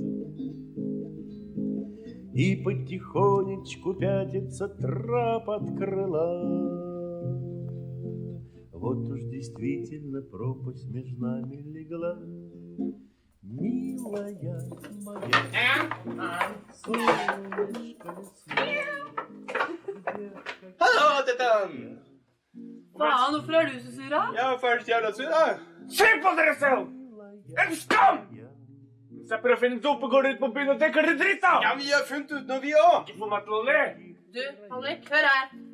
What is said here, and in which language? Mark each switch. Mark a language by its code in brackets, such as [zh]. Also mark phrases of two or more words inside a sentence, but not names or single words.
[ru] И потихонечку пятится трап от крыла. Вот уж действительно пропасть между нами легла. Милая моя, солнышко лесное. [no] Hallo, Tetan! Faen, hvorfor er du så sur, da? Jeg var først jævla sur, da. Se på dere selv! En skam! Se prøver å finne dope, går ut på byen og dekker det dritt da! Ja, vi har funnet ut noe, vi også! Ikke få meg til å le! Du, Henrik, hør her.